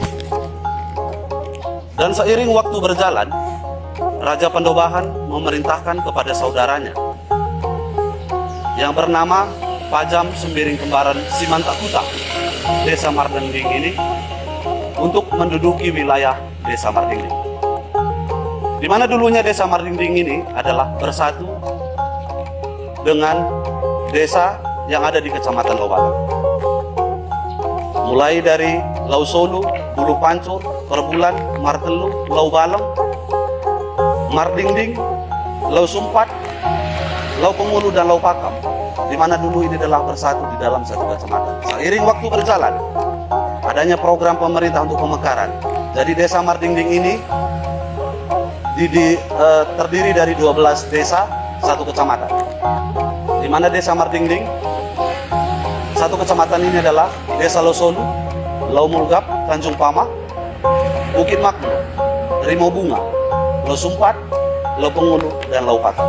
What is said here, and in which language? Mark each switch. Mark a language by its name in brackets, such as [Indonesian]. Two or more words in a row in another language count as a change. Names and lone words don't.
[Indonesian] Dan seiring waktu berjalan, Raja Pandobahan memerintahkan kepada saudaranya yang bernama Pajam Sembiring Kembaran Simantakuta, Desa Mardinding ini, untuk menduduki wilayah Desa Mardinding. Di mana dulunya Desa Mardinding ini adalah bersatu dengan desa yang ada di Kecamatan Laubalang. Mulai dari Lausolu, Bulu Pancur, Perbulan, Martelu, Laubalang, Mardinding, Lausumpat, Laupengulu, dan Laupakam, di mana dulu ini adalah bersatu di dalam satu kecamatan. Seiring waktu berjalan, adanya program pemerintah untuk pemekaran. Jadi Desa Mardinding ini terdiri dari 12 desa, satu kecamatan. Di mana Desa Mardinding, satu kecamatan ini adalah Desa Lausolu, Laumulgap, Tanjung Pama, Bukit Makmur, Rimau Bunga, Lausumpat, Laupengulu, dan Laupakam.